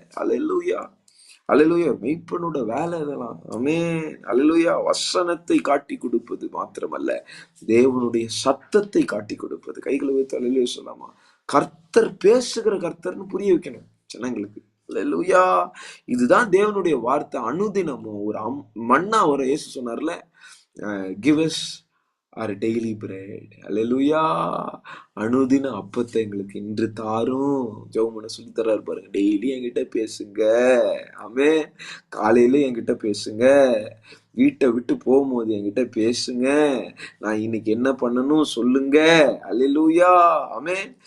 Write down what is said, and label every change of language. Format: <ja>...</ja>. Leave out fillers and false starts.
<ta>அல்லேலூயா. அல்லேலூயா. மெய்ப்பனோட வேலை இதெல்லாம். ஆமென். அல்லேலூயா. வசனத்தை காட்டி கொடுப்பது மாத்திரமல்ல, தேவனுடைய சத்தத்தை காட்டி கொடுப்பது. கைகளை வைத்து அல்லேலூயா சொல்லாமா? கர்த்தர் பேசுகிற கர்த்தர்னு புரிய வைக்கணும் ஜனங்களுக்கு. அல்லேலூயா. இதுதான் தேவனுடைய வார்த்தை. அனுதினமும் ஒரு மன்னா வரும். இயேசு சொன்னார்ல,</ta> <en>give us our daily bread.</en> <ta>அல்லேலூயா. அனுதின அப்பத்தை எங்களுக்கு இன்று தாரும். ஜெபம் பண்ண சொல்லி தர்றாரு பாருங்க. டெய்லி என்கிட்ட பேசுங்க. ஆமென். காலையில என்கிட்ட பேசுங்க, வீட்டை விட்டு போகும்போது என்கிட்ட பேசுங்க, நான் இன்னைக்கு என்ன பண்ணணும் சொல்லுங்க. அல்லேலூயா. ஆமென்.</ta>